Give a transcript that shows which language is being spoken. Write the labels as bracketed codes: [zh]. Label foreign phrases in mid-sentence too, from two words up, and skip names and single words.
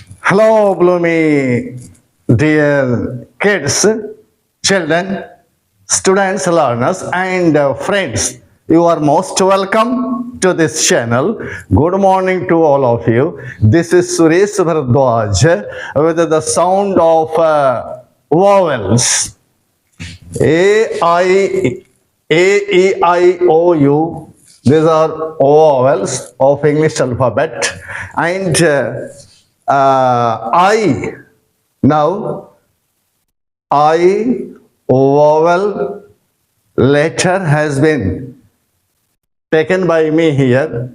[en] Hello, Bloomy, dear kids, children, students, learners, and friends. You are most welcome to this channel. Good morning to all of you. This is Suresh Bharadwaj with the sound of vowels. A-E-I-O-U. These are vowels of English alphabet. And I. Now, I vowel letter has been taken by me here.